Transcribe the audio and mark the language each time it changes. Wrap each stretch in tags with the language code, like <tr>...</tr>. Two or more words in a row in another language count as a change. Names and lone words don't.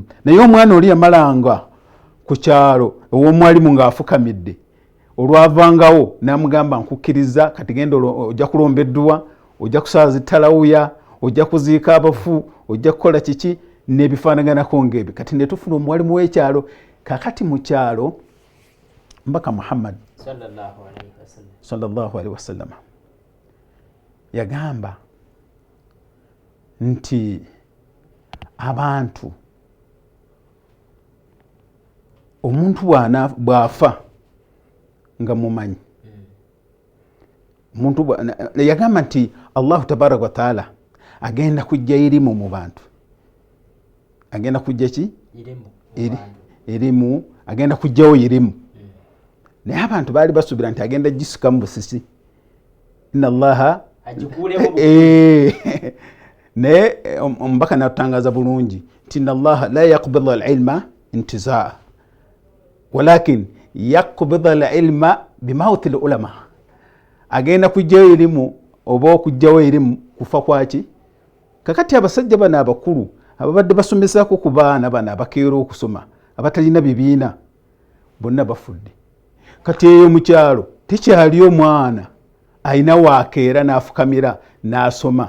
<lg>Naye omwana oli yamalanga ku kyalo ew'omwalimu ng'afukamidde, olwavangawo n'amugamba nkukkiriza kati genda ojja kulombeddwa, ojja kusaaza talawuya, ojja kuziika abafu, ojja kukola kiki n'ebifaanaganako ng'ebyo. Kati ne tufuna omwalimu w'ekyalo. Kakati mu kyalo Mbaka Muhammad</lg> <ar>صلى الله عليه وسلم</ar> <lg>yagamba nti abantu omuntu bw'afa nga mumanyi, omuntu yagamba nti</lg> <ar>الله تبارك وتعالى</ar> <lg>agenda kujja irimu mu bantu, agenda kujja ki irimu, agenda kujjawo irimu. Naye abantu baali basuubira nti agenda gisika mu busisi,</lg> <ar>إن الله</ar> <lg>naye omubaka n'atutangaza bulungi nti</lg> <ar>إن الله لا يقبض العلم انتزاعا ولكن يقبض العلم بموت العلماء.</ar> <lg>Agenda kujjayo erimu oba okujjawo erimu kufa kwaki. Kakati abasajja bano abakulu ababadde basomesaako ku baana bano abakeera okusoma abatalina bibiina bonna bafudde. Kati eyo mu kyalo tekyali omwana alina waakeera n'afukamira n'asoma.</lg>